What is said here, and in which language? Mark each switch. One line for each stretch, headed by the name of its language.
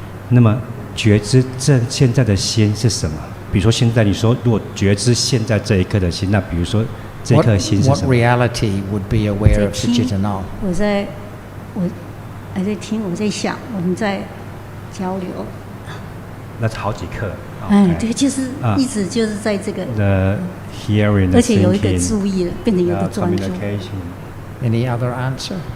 Chinese: 那么觉知现在的心是什么？比如说现在你说如果觉知现在这一刻的心，那比如说这一颗心是
English: What
Chinese: 什么？
English: reality would be aware of the citta now?
Chinese: 我还在听，我在想，我们在交流。那好几刻。对，就是一直就是在这个。
English: The hearing,
Chinese: 而且有一个注意了，变成有一个专注。
English: Any other answer?